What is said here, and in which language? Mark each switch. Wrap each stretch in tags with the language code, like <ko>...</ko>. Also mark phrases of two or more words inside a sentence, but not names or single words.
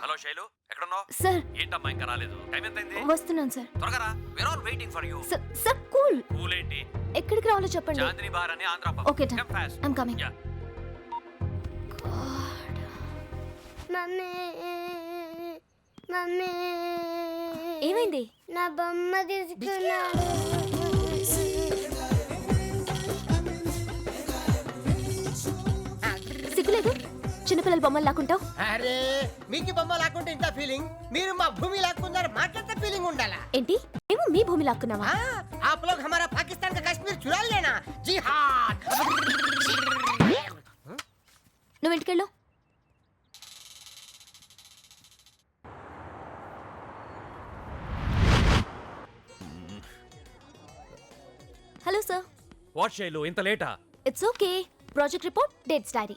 <te>శైలు ఎక్కడున్నావు? సార్ ఏంటమ్మా ఇంకా రాలేదు? టైం ఎంతైంది? వస్తున్నాను సార్. త్వరగా రా.</te> <en>we're all waiting for you. Sir cool.</en> <te>కూల్ ఏంటి? ఎక్కడికి రావాలో చెప్పండి. చాందిని బార్ అని ఆంధ్ర పబ్. ఓకే</te> <en>Come fast. I'm coming. Yeah.</en> <te>మమ్మీ మమ్మీ ఏమైంది? నా బొమ్మ తీసుకున్నాడు. సిగ్గులేదు? చిన్నపిల్లల బొమ్మలు లాక్కుంటావు. అరే మీకు బొమ్మ లాక్కుంటే ఇంత ఫీలింగ్, మీరు మా భూమి లాక్కున్నారు మాట్లాడితే ఫీలింగ్ ఉండాలా? ఏంటి మేము మీ భూమి లాక్కున్నావా?</te> <hi>आप लोग हमारा पाकिस्तान का कश्मीर चुरा लेना जी हाँ.</hi> <te>నువ్వు ఇంటికెళ్ళు. హలో సార్. వాట్ శైలు ఇంత లేటా?</te> <en>It's okay. Project report, dates diary.</en>